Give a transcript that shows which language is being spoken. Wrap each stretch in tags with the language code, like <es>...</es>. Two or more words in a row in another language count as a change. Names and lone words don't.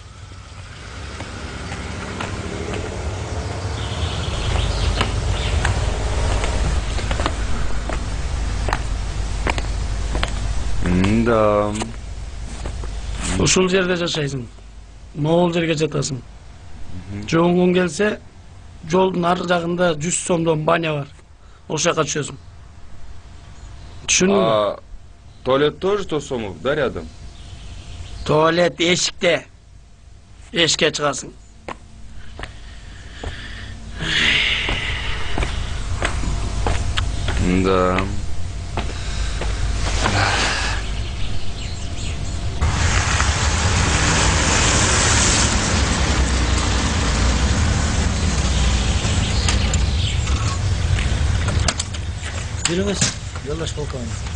<ky>да. ушул жерде жашайсың. Могул жерге жатасың. Жоңуң келсе, жолдун ар жагында 100 сомдон баня бар. Ошол жака түшөсүң. Түшүндүңбү?</ky> <ru>Туалет тоже 100 сомов, да, рядом?</ru> <ky>Туалет эшикте. Эшикке чыгасың.</ky> <ru>Да.</ru> <ky>Жүрүңүз, жолдош полковник.</ky>